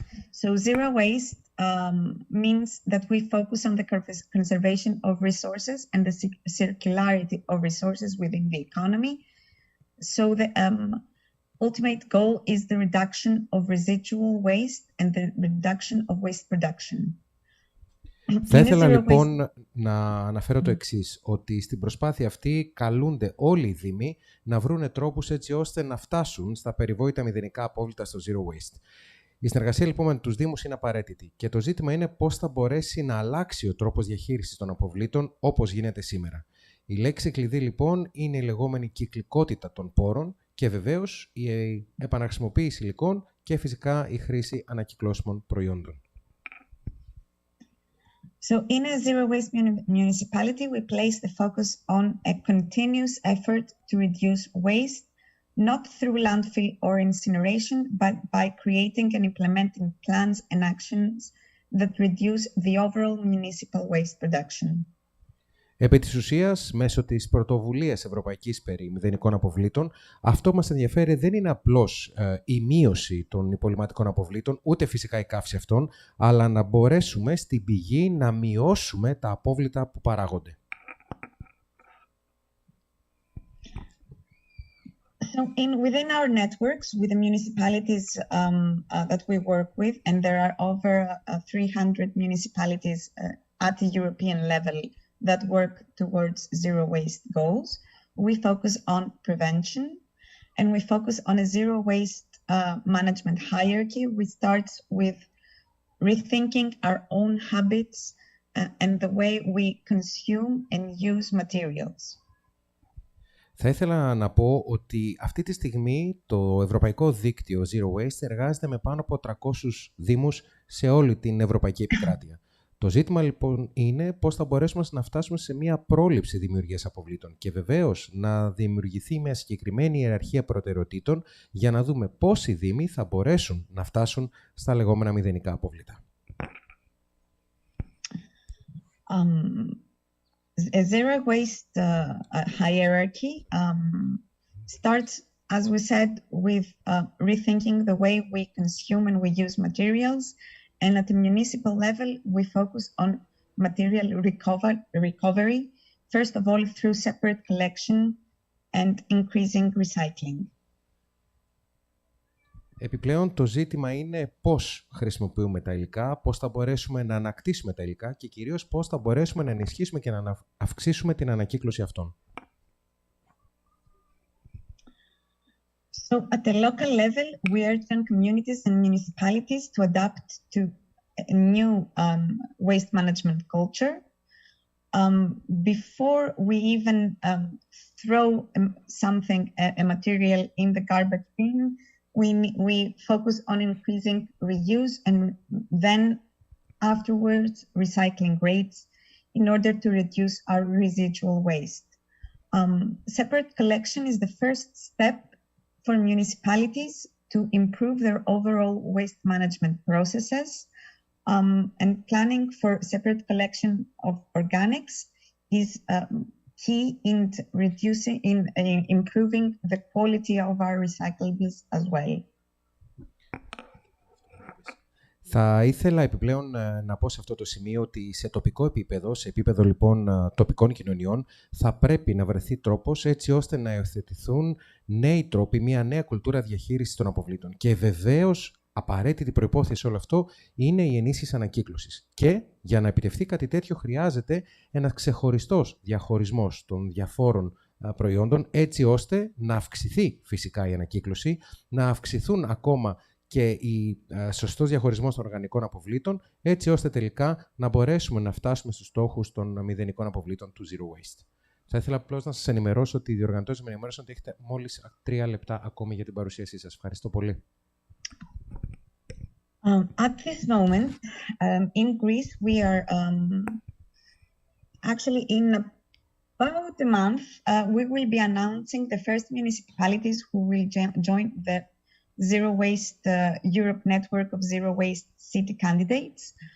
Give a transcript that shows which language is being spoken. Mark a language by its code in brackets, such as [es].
[en] So zero waste means that we focus on the conservation of resources and the circularity of resources within the economy. So the ultimate goal is the reduction of residual waste and the reduction of waste production. [el] Θα ήθελα λοιπόν να αναφέρω το εξής, ότι στην προσπάθεια αυτή καλούνται όλοι οι Δήμοι να βρούνε τρόπους έτσι ώστε να φτάσουν στα περιβόητα μηδενικά απόβλητα στο Zero Waste. Η συνεργασία λοιπόν με τους Δήμους είναι απαραίτητη και το ζήτημα είναι πώς θα μπορέσει να αλλάξει ο τρόπος διαχείρισης των αποβλήτων όπως γίνεται σήμερα. Η λέξη κλειδί λοιπόν είναι η λεγόμενη κυκλικότητα των πόρων και βεβαίως η επαναχρησιμοποίηση υλικών και φυσικά η χρήση ανακυκλώσιμων προϊόντων. [en] So in a zero waste municipality, we place the focus on a continuous effort to reduce waste, not through landfill or incineration, but by creating and implementing plans and actions that reduce the overall municipal waste production. [el] Επί της ουσίας, μέσω της πρωτοβουλίας Ευρωπαϊκής περί μηδενικών αποβλήτων, αυτό που μας ενδιαφέρει δεν είναι απλώς η μείωση των υπολειμματικών αποβλήτων, ούτε φυσικά η καύση αυτών, αλλά να μπορέσουμε στην πηγή να μειώσουμε τα απόβλητα που παράγονται. [en] So within our networks, with the municipalities that we work with, and there are over 300 municipalities at the European level that work towards zero waste goals, we focus on prevention and we focus on a zero waste management hierarchy, which starts with rethinking our own habits and the way we consume and use materials. [el] Θα ήθελα να πω ότι αυτή τη στιγμή το Ευρωπαϊκό Δίκτυο Zero Waste εργάζεται με πάνω από 300 δήμους σε όλη την Ευρωπαϊκή Επικράτεια. Το ζήτημα λοιπόν είναι πώς θα μπορέσουμε να φτάσουμε σε μια πρόληψη δημιουργίας αποβλήτων και βεβαίως να δημιουργηθεί μια συγκεκριμένη ιεραρχία προτεραιοτήτων για να δούμε πώς οι δήμοι θα μπορέσουν να φτάσουν στα λεγόμενα μηδενικά απόβλητα. [en] A zero waste hierarchy starts, as we said, with rethinking the way we consume and we use materials. And at the municipal level, we focus on material recovery, first of all, through separate collection and increasing recycling. [el] Επιπλέον, το ζήτημα είναι πώς χρησιμοποιούμε τα υλικά, πώς θα μπορέσουμε να ανακτήσουμε τα υλικά και κυρίως πώς θα μπορέσουμε να ενισχύσουμε και να αυξήσουμε την ανακύκλωση αυτών. [en] So at the local level, we urge communities and municipalities to adapt to a new waste management culture. Before we even throw something, a material in the garbage bin, we focus on increasing reuse and then afterwards recycling rates in order to reduce our residual waste. Separate collection is the first step for municipalities to improve their overall waste management processes, and planning for separate collection of organics is key in improving the quality of our recyclables as well. [el] Θα ήθελα επιπλέον να πω σε αυτό το σημείο ότι σε τοπικό επίπεδο, σε επίπεδο λοιπόν τοπικών κοινωνιών, θα πρέπει να βρεθεί τρόπος έτσι ώστε να υιοθετηθούν νέοι τρόποι, μια νέα κουλτούρα διαχείρισης των αποβλήτων. Και βεβαίως απαραίτητη προϋπόθεση όλο αυτό είναι η ενίσχυση ανακύκλωσης. Και για να επιτευχθεί κάτι τέτοιο χρειάζεται ένας ξεχωριστός διαχωρισμός των διαφόρων προϊόντων, έτσι ώστε να αυξηθεί φυσικά η ανακύκλωση, να αυξηθούν ακόμα και η σωστός διαχωρισμός των οργανικών αποβλήτων, έτσι ώστε τελικά να μπορέσουμε να φτάσουμε στους στόχους των μηδενικών αποβλήτων του Zero Waste. Θα ήθελα απλώς να σας ενημερώσω ότι οι διοργανωτές με ενημέρωσαν ότι έχετε μόλις 3 λεπτά ακόμη για την παρουσίασή σας. Ευχαριστώ πολύ. [en] At this moment, in Greece, we are actually in about a month, we will be announcing the first municipalities who will join the Zero Waste Europe network of Zero Waste city candidates.